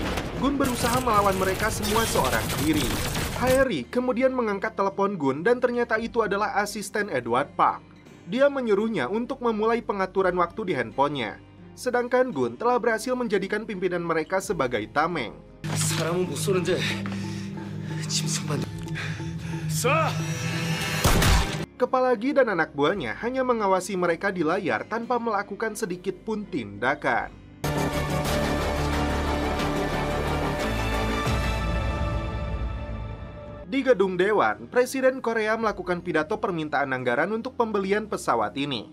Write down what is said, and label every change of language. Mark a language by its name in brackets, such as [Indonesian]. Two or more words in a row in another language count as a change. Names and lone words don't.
[Indonesian] Gun berusaha melawan mereka semua seorang diri. Haeri kemudian mengangkat telepon Gun dan ternyata itu adalah asisten Edward Park. Dia menyuruhnya untuk memulai pengaturan waktu di handphonenya. Sedangkan Gun telah berhasil menjadikan pimpinan mereka sebagai tameng. [Korean] 사람은 못 쏘는데 짐승만 쏴! [Indonesian] Kepala Gi dan anak buahnya hanya mengawasi mereka di layar tanpa melakukan sedikit pun tindakan. Di gedung Dewan, Presiden Korea melakukan pidato permintaan anggaran untuk pembelian pesawat ini.